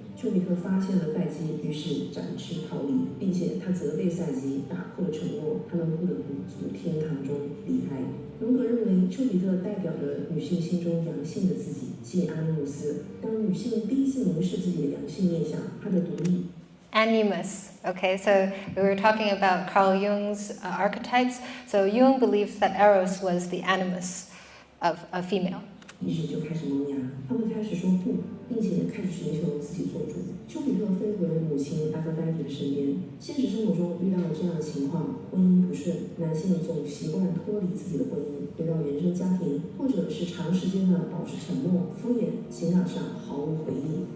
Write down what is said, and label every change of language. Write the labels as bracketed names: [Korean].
[Chinese] 丘比特发现了赛姬，于是展翅逃离，并且他责备赛姬打破了承诺，他们不得不从天堂中离开。荣格认为，丘比特代表着女性心中阳性的自己，即阿尼姆斯。当女性第一次凝视自己的阳性面相，她的独立。 [English] Animus. Okay, so we were talking about Carl Jung's archetypes. So Jung believes that Eros was the animus of a female. [Chinese] 意识就开始萌芽，他们开始说不，并且开始寻求自己做主。丘比特飞回了母亲阿弗戴蒂的身边。现实生活中遇到了这样的情况，婚姻不顺，男性总习惯脱离自己的婚姻，回到原生家庭，或者是长时间的保持沉默、敷衍，情感上毫无回应。